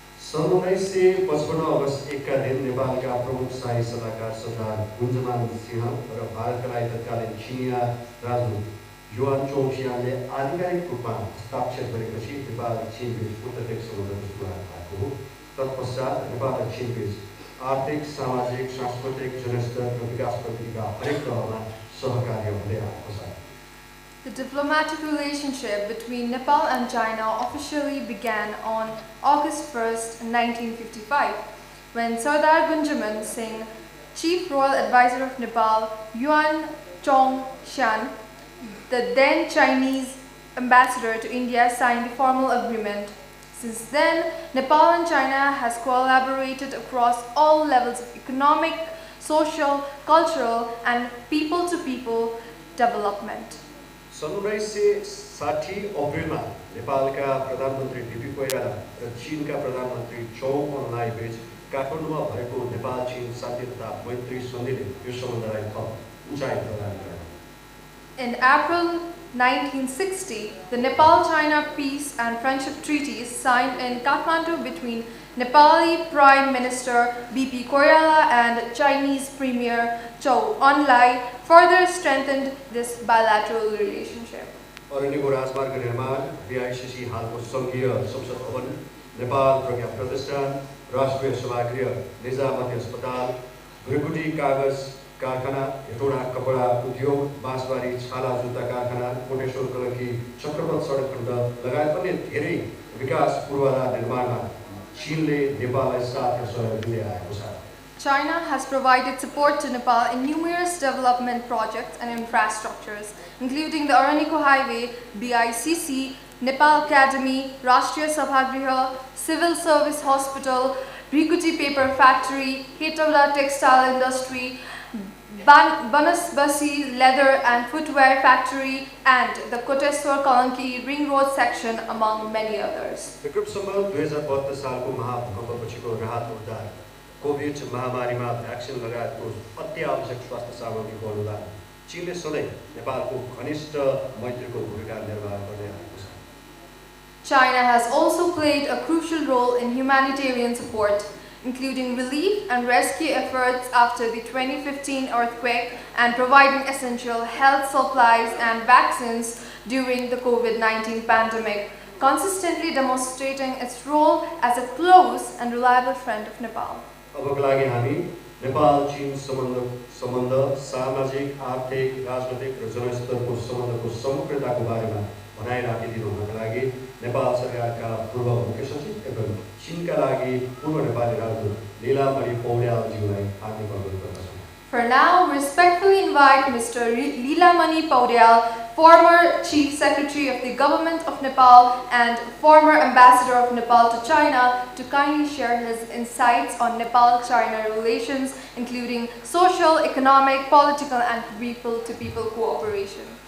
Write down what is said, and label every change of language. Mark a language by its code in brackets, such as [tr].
[ne] सन् 1955 अगस्त 1 का दिन नेपालका प्रमुख शाही सल्लाहकार सरदार गुन्जमान सिंह र भारतका तत्कालीन चिनिया राजदूत युआन चोङसियानले आधिकारिक रूपमा हस्ताक्षर गरेपछि नेपाल चीन बीच उत्तरदेश सम्बन्ध सुधार भएको हो। तत्पश्चात नेपाल र चीन बीच आर्थिक, सामाजिक, सांस्कृतिक, जनस्तर र विकास प्रगतिका हरेक तहमा सहकार्य हुँदै आएको छ। [en] The diplomatic relationship between Nepal and China officially began on August 1st, 1955, when Sardar Gunjaman Singh, Chief Royal Advisor of Nepal, Yuan Chongshan, the then Chinese ambassador to India, signed the formal agreement. Since then, Nepal and China has collaborated across all levels of economic, social, cultural, and people-to-people development. [ne] सन् 1960 अप्रिलमा नेपालका प्रधानमन्त्री DP Koirala र चीनका प्रधानमन्त्री चौ अनलाई बीच काठमाडौँमा भएको नेपाल चीन शान्ति तथा मैत्री सन्धिले यो सम्बन्धलाई थप उचाइ प्रदान गर्यो। [en] In April 1960, the Nepal-China Peace and Friendship Treaty signed in Kathmandu between Nepali Prime Minister BP Koirala and Chinese Premier Chou Enlai further strengthened this bilateral relationship. [ne] अरण्यको राजमार्ग निर्माण, VICC हालको सङ्घीय संसद भवन, नेपाल प्रज्ञा प्रतिष्ठान, राष्ट्रिय सभागृह, निजामती अस्पताल, भ्रिकुटी कागज कारखाना, हेटौडा कपडा उद्योग, बाँसबारी छाला जुत्ता कारखाना, कोटेश्वर कलकी चक्रपथ सडक खण्ड लगायत अन्य धेरै विकास पूर्वाधार निर्माणमा चीनले नेपाललाई साथ सहयोग दिँदै आएको छ। [en] China has provided support to Nepal in numerous development projects and infrastructures, including the Araniko Highway, BICC, Nepal Academy, Rashtriya Sabhagriha, Civil Service Hospital, Bhrikuti Paper Factory, Hetauda Textile Industry, Banasbasi Leather and Footwear Factory, and the Koteshwar Kalanki Ring Road section, among many others. [ne] Vikram Samvat 2072 सालको महाभूकम्पपछिको राहत उद्धार, covid महामारीमा vaccine लगायतको अत्यावश्यक स्वास्थ्य सामग्रीको अनुदान चीनले सधैँ नेपालको घनिष्ठ मैत्रीको भूमिका निर्वाह गर्दै आएको छ। [en] China has also played a crucial role in humanitarian support, including relief and rescue efforts after the 2015 earthquake and providing essential health supplies and vaccines during the COVID-19 pandemic, consistently demonstrating its role as a close and reliable friend of Nepal. [ne] अबका लागि हामी नेपाल चीन सम्बन्ध सामाजिक, आर्थिक, राजनैतिक र जनस्तरको सम्बन्धको समग्रताको बारेमा भनाइ राखिदिनुका लागि नेपाल सरकारका पूर्व मुख्य सचिव एवं चीनका लागि पूर्व नेपाली राजदूत लीलामणि पौड्यालज्यूलाई हार्दिक अनुरोध गर्दछौँ। [en] For now, we respectfully invite Mr. Leelamani Paudyal, former Chief Secretary of the Government of Nepal and former Ambassador of Nepal to China, to kindly share his insights on Nepal-China relations, including social, economic, political and people-to-people cooperation.